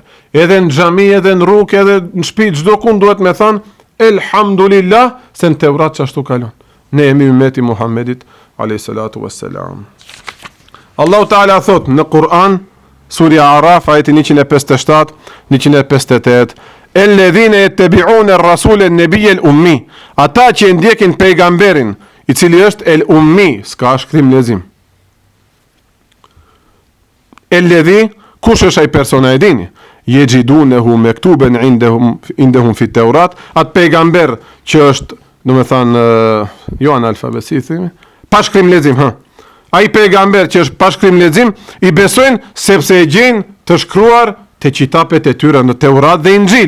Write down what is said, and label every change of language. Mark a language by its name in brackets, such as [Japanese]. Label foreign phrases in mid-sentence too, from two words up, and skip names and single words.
[Albanian] Edhe në xhami, edhe në rrugë, edhe në shtëpi, çdo kund duhet me thënë elhamdulillah se në Teurat që ashtu kalon. Ne jemi ummeti Muhammedit [Arabic] عليه الصلاة والسلام. الله تعالى [Albanian] thot në Kur'an, Surja Araf, ajeti 157, 158, [Arabic] الذين يتبعون الرسول النبي الأمي. [Albanian] Ata që ndjekin pejgamberin, i cili është el-ummi, s'ka shkrim lezim. Elledhi, kush është ai persona e dini? [Arabic] يجدونه مكتوبا عندهم في التوراة, [Albanian] atë pejgamber që është, do me thanë, jo analfabet, si thimi, pa shkrim lezim, ai pejgamber që është pa shkrim lezim, i besojnë sepse e gjenë të shkruar të qitapet e tyre në Teurat dhe Injil.